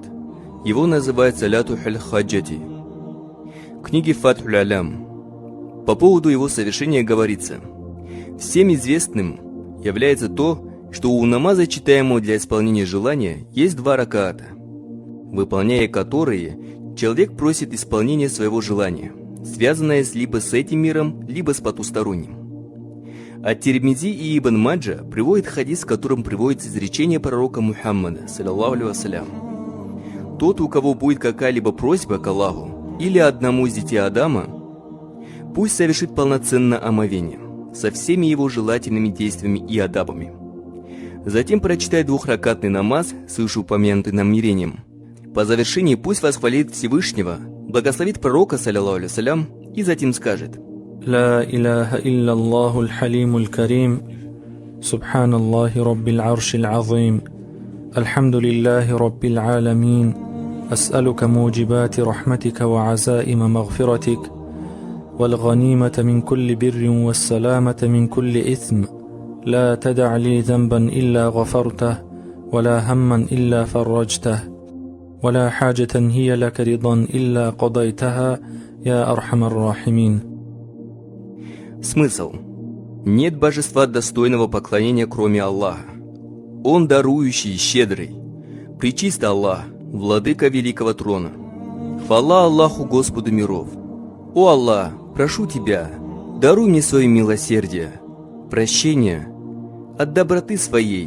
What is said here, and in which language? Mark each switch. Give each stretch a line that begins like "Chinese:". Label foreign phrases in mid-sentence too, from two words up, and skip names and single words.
Russian: Его называют
Arabic: صلاة الحاجة.
Russian: В книге Фатхуль Алям по поводу его совершения говорится: всем известным является то, что у намаза, читаемого для исполнения желания, есть 2 ракаата, выполняя которые человек просит исполнения своего желания, связанное либо с этим миром, либо с потусторонним. Ат-Тирмизи и Ибн Маджа приводят хадис, в котором приводится изречение пророка Мухаммада,
Arabic: صلى الله عليه وسلم:
Russian: тот, у кого будет какая-либо просьба к Аллаху или одному из детей Адама, пусть совершит полноценное омовение со всеми его желательными действиями и адабами. Затем прочитает 2-ракатный намаз с вышеупомянутым намерением. По завершении пусть восхвалит Всевышнего, благословит пророка,
Arabic: صلى الله عليه وسلم,
Russian: и затем скажет:
Arabic: لا إله إلا الله الحليم الكريم سبحان الله رب العرش العظيم الحمد لله رب العالمين أسألك موجبات رحمتك وعزائم مغفرتك والغنيمة من كل بر والسلامة من كل إثم لا تدع لي ذنبا إلا غفرته ولا هما إلا فرجته ولا حاجة هي لك رضا إلا قضيتها يا أرحم الراحمين.
Russian: Смысл: нет божества достойного поклонения, кроме Аллаха. Он дарующий и щедрый. Пречист Аллах, владыка великого трона. Хвала Аллаху, Господу миров. О Аллах, прошу Тебя, даруй мне свое милосердие, прощение от доброты своей.